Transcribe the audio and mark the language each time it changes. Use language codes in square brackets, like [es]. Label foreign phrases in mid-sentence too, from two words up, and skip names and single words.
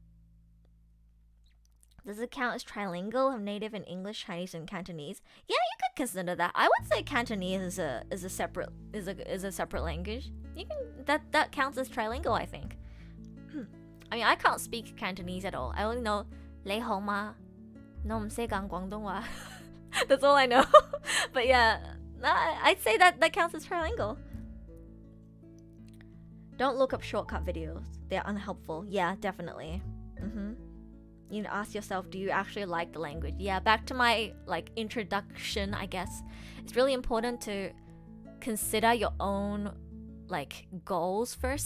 [en] Does it count as trilingual, have native in English, Chinese, and Cantonese? Yeah, you could consider that. I would say Cantonese is a separate language. You can that counts as trilingual, I think. I mean, I can't speak Cantonese at all. I only know [yue] 你好嗎? [en] No, [yue] 唔識講廣東話. [en] That's all I know. But yeah, I'd say that counts as trilingual. Don't look up shortcut videos. They're unhelpful. Yeah, definitely. You ask yourself, do you actually like the language? Yeah, back to my introduction, I guess. It's really important to consider your own goals first.